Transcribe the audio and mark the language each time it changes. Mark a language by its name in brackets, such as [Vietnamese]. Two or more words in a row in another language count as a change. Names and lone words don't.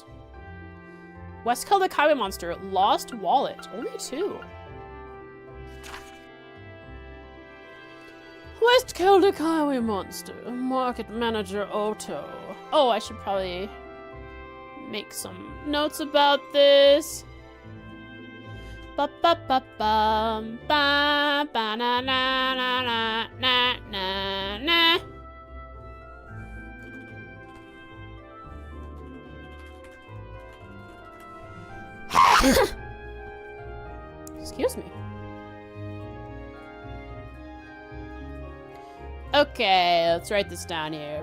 [English] West Celtic Highway Monster, lost wallet. Only 2. West Celtic Highway Monster, market manager Otto. Oh, I should probably make some notes about this. Ba ba ba bum ba ba na na na na na na na. Excuse me. Okay, let's write this down here.